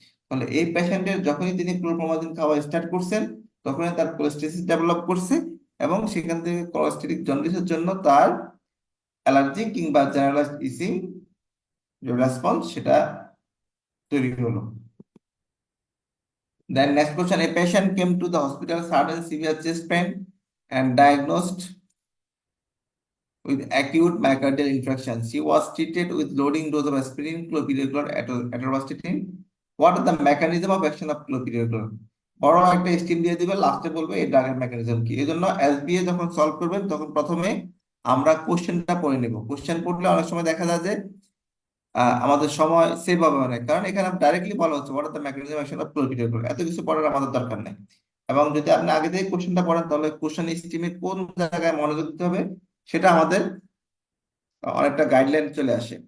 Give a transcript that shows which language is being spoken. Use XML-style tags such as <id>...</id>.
<bn>তাহলে এই পেশেন্টের যখনই তিনি ক্লোরোপ্রোমাজিন খাওয়া স্টার্ট করছেন, তখনই তার কোলেস্টেসিস ডেভেলপ করছে, এবং সেখান থেকে কোলেস্টেটিক জন্ডিসের জন্য তার অ্যালার্জি কিংবা জেনারেলাইজড ইচিং যে রেসপন্স সেটা তৈরি হলো।</bn> <en>Then next question, a patient came to the hospital sudden severe chest pain and diagnosed with acute myocardial infarction. She was treated with loading dose of aspirin, clopidogrel, atorvastatin. What are the mechanism of action of clopidogrel?</en> <bn>বড় একটা steam দিয়ে দিবে, লাস্টে বলবে এই ড্রাগের mechanism কি। এই জন্য এসবিএ যখন সলভ করবেন তখন প্রথমে আমরা কোশ্চেনটা পড়ে নেব। কোশ্চেন পড়লে অনেক সময় দেখা যায় যে আমাদের সময় সেভ হবে অনেক, কারণ এখানে ডাইরেক্টলি বলা হচ্ছে</bn> <en>What are the mechanism action of chlorophyll.</en> <bn>এত কিছু পড়ার আমাদের দরকার নেই। এবং যদি আপনি আগে থেকে কোশ্চেনটা পড়েন তাহলে কোশ্চেন স্টিমে কোন জায়গায় মনোযোগ দিতে হবে সেটা আমাদের অনেকটা গাইডলাইন চলে আসে।</bn>